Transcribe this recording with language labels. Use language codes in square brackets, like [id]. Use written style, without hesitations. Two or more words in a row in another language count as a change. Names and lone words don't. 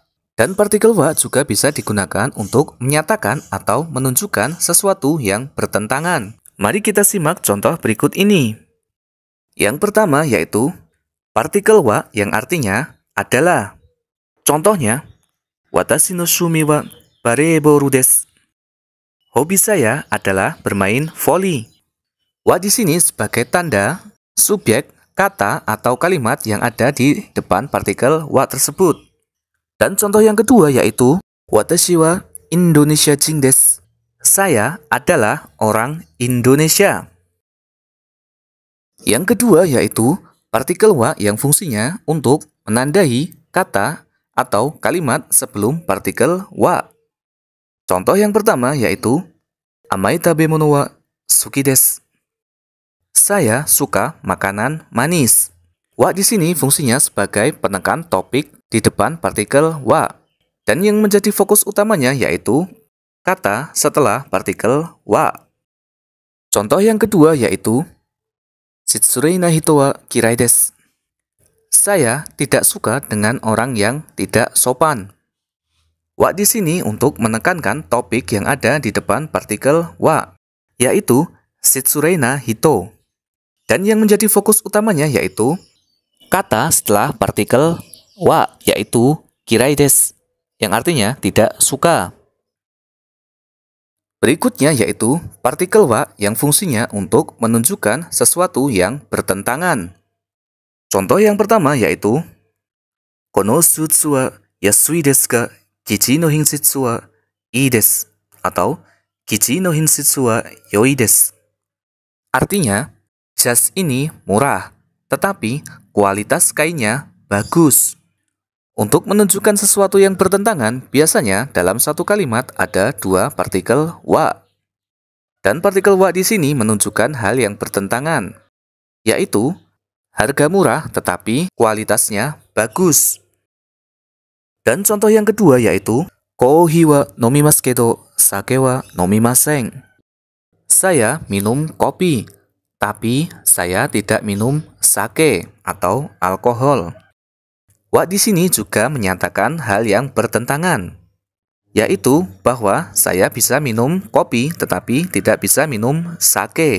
[id] Dan partikel wa juga bisa digunakan untuk menyatakan atau menunjukkan sesuatu yang bertentangan. Mari kita simak contoh berikut ini. Yang pertama yaitu partikel wa yang artinya adalah. Contohnya, [ja] 私の趣味はバレーボールです. [id] Hobi saya adalah bermain voli. Wa di sini sebagai tanda subjek, kata, atau kalimat yang ada di depan partikel wa tersebut. Dan contoh yang kedua yaitu [ja] 私はインドネシア人です. [id] Saya adalah orang Indonesia. Yang kedua yaitu partikel wa yang fungsinya untuk menandai kata atau kalimat sebelum partikel wa. Contoh yang pertama yaitu [ja] 甘い食べ物は好きです. [id] Saya suka makanan manis. Wa di sini fungsinya sebagai penekan topik di depan partikel wa. Dan yang menjadi fokus utamanya yaitu kata setelah partikel wa. Contoh yang kedua yaitu [ja] 失礼な人は嫌いです. [id] Saya tidak suka dengan orang yang tidak sopan. Wa di sini untuk menekankan topik yang ada di depan partikel wa, yaitu [ja] 失礼な人. [id] Dan yang menjadi fokus utamanya yaitu kata setelah partikel wa, yaitu [ja] 嫌いです, [id] yang artinya tidak suka. Berikutnya yaitu partikel wa yang fungsinya untuk menunjukkan sesuatu yang bertentangan. Contoh yang pertama yaitu [ja] このスーツは安いですが生地の品質はいいです, [id] atau [ja] 生地の品質はよいです. [id] Artinya, jas ini murah, tetapi kualitas kainnya bagus. Untuk menunjukkan sesuatu yang bertentangan, biasanya dalam satu kalimat ada dua partikel wa. Dan partikel wa di sini menunjukkan hal yang bertentangan, yaitu harga murah tetapi kualitasnya bagus. Dan contoh yang kedua yaitu [ja] コーヒーは飲みますけど酒は飲みません. [id] Saya minum kopi, tapi saya tidak minum sake atau alkohol. Wa di sini juga menyatakan hal yang bertentangan, yaitu bahwa saya bisa minum kopi tetapi tidak bisa minum sake.